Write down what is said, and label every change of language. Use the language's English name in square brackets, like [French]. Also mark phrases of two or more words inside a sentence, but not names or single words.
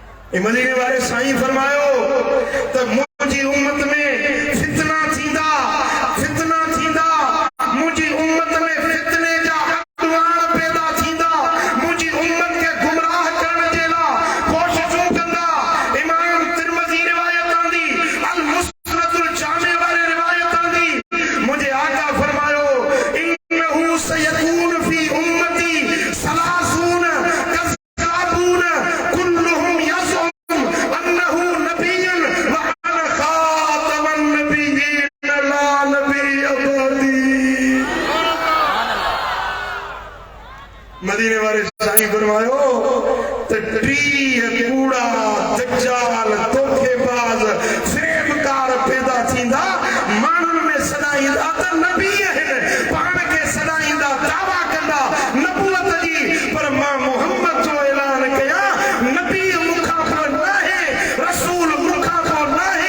[Sindhi] मदीने वाले साईं फरमायो त मुंहिंजी उम्मत में फितना थींदा, फितना थींदा, मुंहिंजी उम्मत में फितने जा अॻुवाण पैदा थींदा, मुंहिंजी उम्मत खे गुमराह करण जे लाइ कोशिशूं कंदा। इमाम तिरमिज़ी रिवायत आंदी, अल मुस्नदुल जामे वाले रिवायत आंदी, मुंहिंजे आका फरमायो [Arabic] إنه سيكون في أمتي ثلاثون كذابون كلهم يزعم أنه نبي و أنا خاتم النبيين لا نبي بعدي. [Sindhi] मदीने वाले साईं फरमायो त 30 कूड़ा दज्जाल धोखेबाज फ़रेबकार पैदा थींदा, माण्हुनि में सॾाईंदा त नबी आहिनि, पाण खे सॾाईंदा, दावा कंदा नबूवत जी, पर मां मुहम्मद जो ऐलान कयां नबी मूंखां पोइ न आहे, रसूल मूंखां पोइ न आहे।